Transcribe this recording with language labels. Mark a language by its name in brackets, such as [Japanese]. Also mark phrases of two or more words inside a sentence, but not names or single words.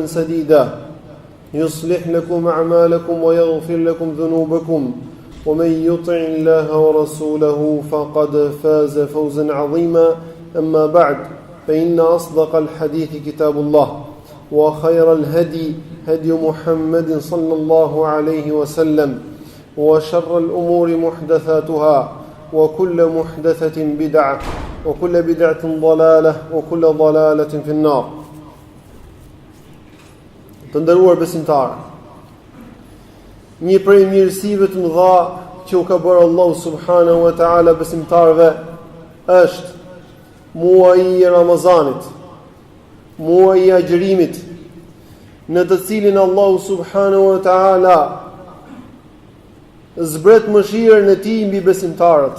[Arabic] سديدا يصلح لكم أعمالكم ويغفر لكم ذنوبكم ومن يطع الله ورسوله فقد فاز فوزا عظيما أما بعد فإن أصدق الحديث كتاب الله وخير الهدي هدي محمد صلى الله عليه وسلم وشر الأمور محدثاتها وكل محدثة بدعة وكل بدعة ضلالة وكل ضلالة في النار. [Albanian] Të nderuar besimtarë, një prej mirësive të mëdha që u ka bërë Allahu [Arabic] subhanahu wa taala [Albanian] besimtarëve është muaji i Ramazanit, muaji i agjerimit, në të cilin Allahu [Arabic] subhanahu wa taala [Albanian] zbret mëshirën e tij mbi besimtarët.